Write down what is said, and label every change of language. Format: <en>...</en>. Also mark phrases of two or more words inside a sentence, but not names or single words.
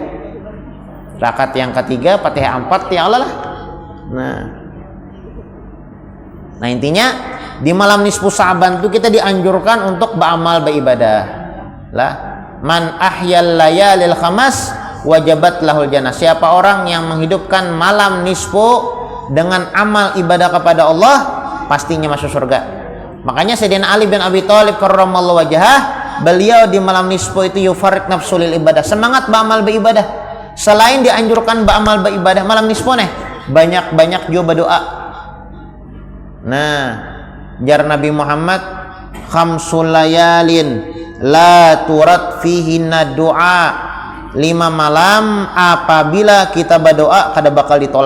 <id>Rakaat yang ketiga Fatihah 4</id> <ar>يا الله</ar> <id>lah. Nah intinya di malam nisfu Sa'ban itu kita dianjurkan untuk beramal beribadah.</id> <ar>من أحيا الليالي الخمس وجبت له الجنة.</ar> <id>Siapa orang yang menghidupkan malam nisfu dengan amal ibadah kepada Allah pastinya masuk surga. Makanya Sayyidina Ali bin Abi Thalib</id> <ar>كرم الله وجهه</ar> <id>beliau di malam nisfu itu</id> <ar>يفرغ نفسه للعبادة,</ar> <id>semangat beramal beribadah. Selain dianjurkan beramal beribadah malam nisfu nih, banyak-banyak juga berdoa. Nah, jar Nabi Muhammad</id> <ar>خمس ليال لا ترد فيهن دعوة,</ar> <id>5 malam apabila kita berdoa kada bakal ditolak.</id>